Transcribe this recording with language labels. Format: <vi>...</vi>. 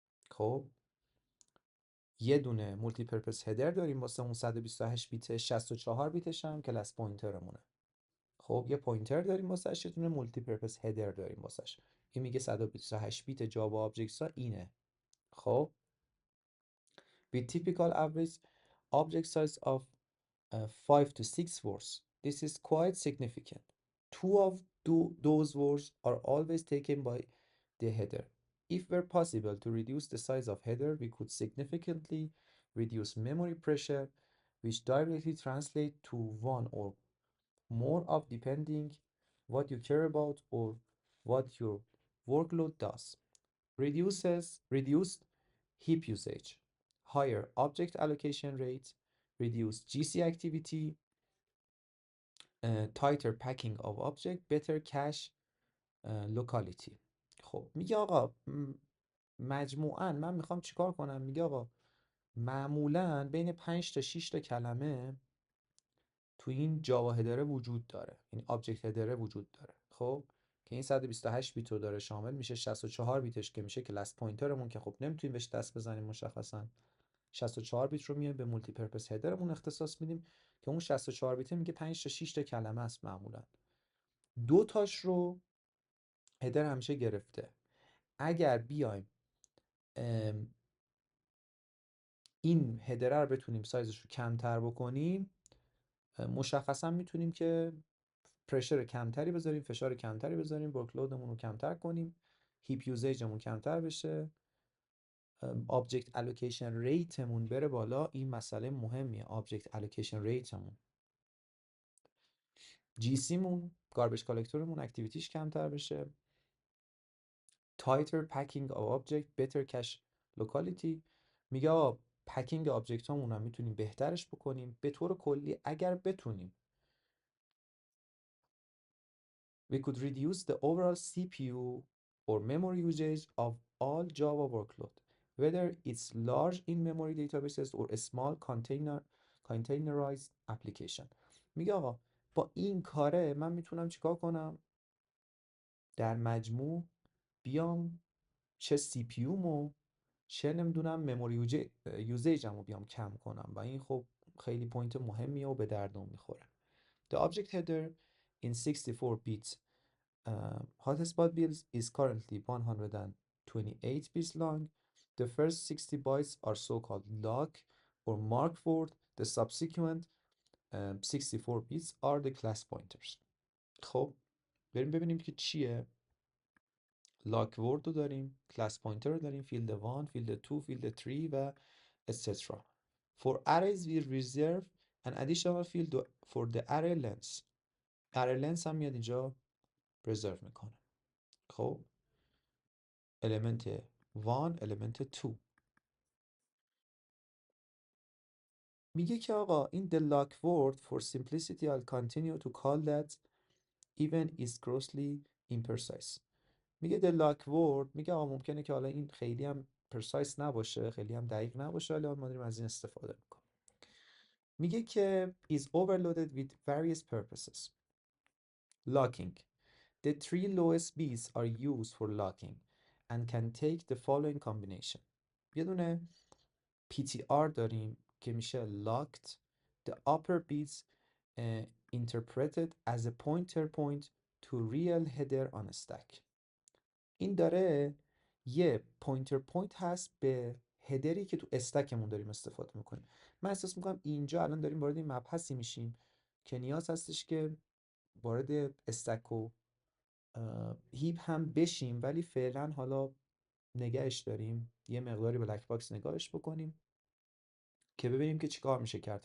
<fa>خب یه دونه مولتی پرپس هدر داریم واسه اون 128 بیت، 64 بیتش هم کلاس پوینترمونه. خب یه پوینتر داریم واسش، یه دونه مولتی پرپس هدر داریم واسش. این میگه 128 بیت جاوا آبجکتس ها اینه.</fa> <en>خب with typical average object size of 5 to 6 words. This is quite significant. Two of those words are always taken by the header. If were possible to reduce the size of header, we could significantly reduce memory pressure which directly translate to one or more of depending what you care about or what your workload does. Reduced heap usage, higher object allocation rate, reduced GC activity, tighter packing of object, better cache locality.</en> <fa>خب میگه آقا مجموعاً من میخوام چیکار کنم. میگه آقا معمولاً بین 5 تا 6 تا کلمه تو این جاوا هدره وجود داره، این آبجکت هدره وجود داره. خب که این 128 بیت رو داره شامل میشه، 64 بیتش که میشه کلاس پوینترمون که خب نمیتونیم بهش دست بزنیم مشخصا. 64 بیت رو میایم به مولتی پرپس هدرمون اختصاص میدیم که اون 64 بیت میگه 5 تا 6 تا کلمه است معمولا. دو تاش رو هدر همیشه گرفته. اگر بیایم این هدره رو بتونیم سایزش رو کمتر بکنیم، مشخصا میتونیم که پرشر کمتری بذاریم، فشار کمتری بذاریم، ورکلودمون رو کمتر کنیم، هیپ یوزیجمون کمتر بشه، آبجکت الوکیشن ریتمون بره بالا. این مسئله مهمیه، آبجکت الوکیشن ریتمون. جی سیمون، گاربیج کالکتورمون، اکتیویتیش کمتر بشه.</fa> <en>tighter packing of object better cache locality.</en> <fa>میگه آقا پکینگ آبجکت هامون هم میتونیم بهترش بکنیم. به طور کلی اگر بتونیم</fa> <en>we could reduce the overall CPU or memory usage of all Java workload, whether it's large in-memory databases or a small containerized application.</en> <fa>میگه آقا با این کاره من میتونم چیکار کنم؟ در مجموع بیام چه سی پی مو چه نمیدونم مموری یوزیجمو بیام کم کنم و این خب خیلی پوینت مهمیه و به دردم میخوره.</fa> <en>The object header in 64-bit hotspot builds is currently 128 bits long. The first 60 bytes are so-called lock or mark word. The subsequent 64 bits are the class pointers.</en> <fa>خب بریم ببینیم که چیه. لاک ورد رو داریم، کلاس پوینتر رو داریم، فیلد 1، فیلد 2، فیلد 3 و etc.</fa> <en>For arrays we reserve an additional field for the array length.</en> <fa>array length هم میاد اینجا preserve میکنه.</fa> <en>خب element 1، element 2.</en> <fa>میگه که آقا این</fa> <en>the lock word for simplicity I'll continue to call that even is grossly imprecise.</en> <fa>میگه</fa> <en>the lock word،</en> <fa>میگه آقا ممکنه که حالا این خیلی هم پرسایس نباشه، خیلی هم دقیق نباشه، ولی ما داریم از این استفاده میکنیم. میگه که</fa> <en>is overloaded with various purposes. Locking. The 3 lowest bits are used for locking and can take the following combination.</en> <fa>یه دونه PTR داریم که میشه locked.</fa> <en>The upper bits interpreted as a pointer point to real header on a stack.</en> <fa>این داره یه پوینتر پوینت هست به هدری که تو استکمون داریم استفاده میکنیم. من احساس میکنم اینجا الان داریم وارد این مبحثی میشیم که نیاز هستش که وارد استک و هیپ هم بشیم، ولی فعلا حالا نگهش داریم، یه مقداری بلک باکس نگاهش بکنیم که ببینیم که چیکار میشه کرد.</fa>